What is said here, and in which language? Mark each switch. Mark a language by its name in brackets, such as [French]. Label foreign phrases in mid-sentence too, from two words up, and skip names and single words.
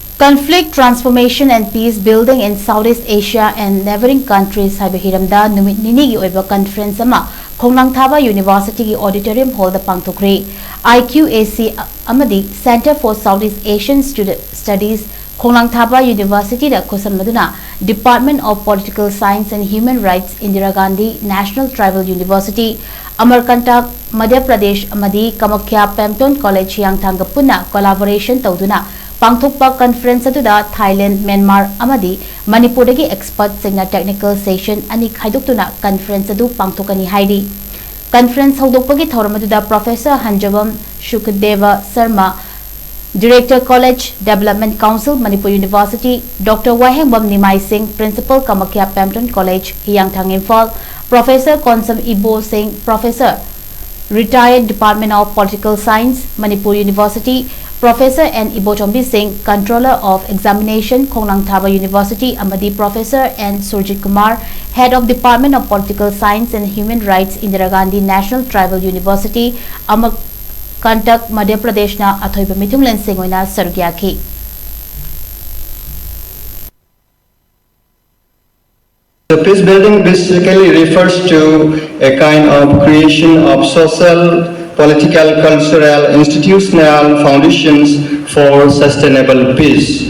[English] Conflict transformation and peace building in Southeast Asia and neighboring countries [Manipuri] Haiba HIRAMDA NUMIT NINI gi OIBA conference ama KHONGNANGTHABA University gi auditorium hall da PANGTHOKKHRE IQAC amadi Center for Southeast Asian Studies KHONGNANGTHABA University da khosam maduna Department of Political Science and Human Rights Indira Gandhi National Tribal University Amarkantak Madhya Pradesh amadi Kamakhya Pemton College Yangthanga punna collaboration tawduna Pangthokpa conference aduda Thailand, Myanmar amadi Manipur dagi expert singna technical session ani khaidoktuna conference adu pangthokani hairi. Conference hodokpagi thoram aduda Professor Hanjabam Shukdeva Sharma, Director College Development Council Manipur University, Dr. Wahengbam Nimai Singh, Principal Kamakhya Pemton College Hiyangthang Imphal, Professor Konsam Ibo Singh, Professor Retired Department of Political Science Manipur University, Professor N. Ibotombi Singh, Controller of Examination, KHONGNANGTHABA University, Amadi Professor N. Surjit Kumar, Head of Department of Political Science and Human Rights, Indira Gandhi National Tribal University, Amarkantak, Madhya Pradesh na Athoiba Mithunglen Singh oina sarugyaki. [English] The peace building basically refers to a kind of creation of social, political, cultural, institutional foundations for sustainable peace.